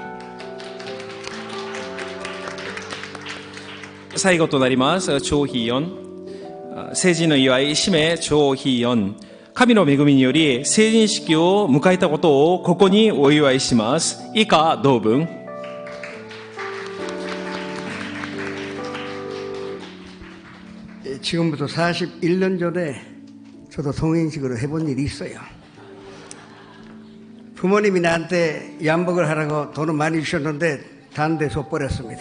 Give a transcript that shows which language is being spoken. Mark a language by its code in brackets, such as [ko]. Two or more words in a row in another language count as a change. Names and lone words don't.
[ja] 最後となります。조희연、成人の祝い、氏名조희연、神の恵みにより成人式を迎えたことをここにお祝いします。以下同文。 [ko] 지금부터 41년 전에 저도 성인식으로 해본 일이 있어요. 부모님이 나한테 양복을 하라고 돈을 많이 주셨는데 단대 줬버렸습니다.